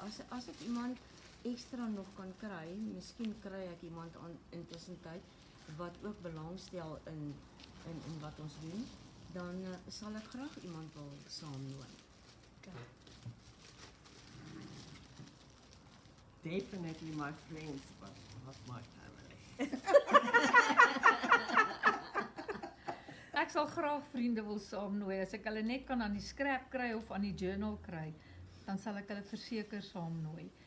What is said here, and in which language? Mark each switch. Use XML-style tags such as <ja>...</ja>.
<af>As ek iemand extra nog kan kry, miskien kry ek iemand aan intussen tyd wat ook belangstel in wat ons doen, dan sal ek graag iemand wil saamnooi.</af> <en>Definitely my friends, but not my family.</en> <af>Ek sal graag vriende wil saamnooi. As ek hulle net kan aan die scrap kry of aan die journal kry, dan sal ek hulle verseker saamnooi.</af>